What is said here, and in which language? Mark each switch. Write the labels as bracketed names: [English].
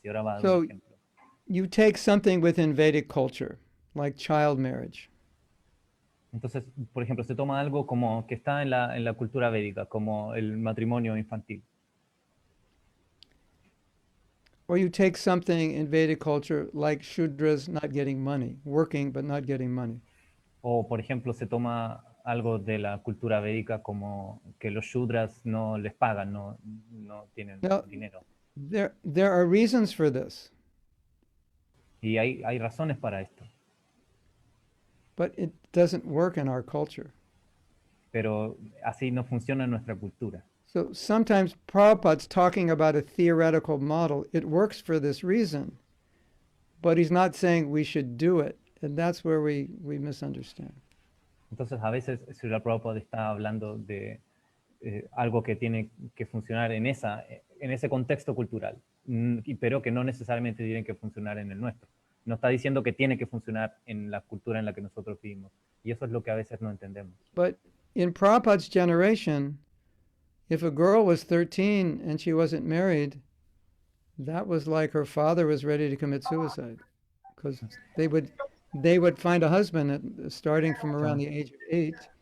[Spanish] Y ahora va a dar un [English] So [Spanish] ejemplo. [English] you take something within Vedic culture, like child marriage. [Spanish] Entonces, por ejemplo, se toma algo como que está en la cultura védica, como el matrimonio infantil. [English] Or you take something in Vedic culture like Shudras not getting money, working but not getting money. [Spanish] O, por ejemplo, se toma algo de la cultura védica como que los shudras no les pagan, no tienen [English] Now, [Spanish] dinero. [English] there are reasons for this, [Spanish] Y hay razones para esto, [English] but it doesn't work in our culture. [Spanish] pero así no funciona en nuestra cultura. [English] So sometimes Prabhupada's talking about a theoretical model. It works for this reason, but he's not saying we should do it. And that's where we misunderstand. [Spanish] Entonces, a veces Srila Prabhupada está hablando de algo que tiene que funcionar en ese contexto cultural, pero que no necesariamente tiene que funcionar en el nuestro. No está diciendo que tiene que funcionar en la cultura en la que nosotros vivimos. Y eso es lo que a veces no entendemos. [English] But in Prabhupada's generation, if a girl was 13 and she wasn't married, that was like her father was ready to commit suicide, because they would find a husband starting from around the age of 8.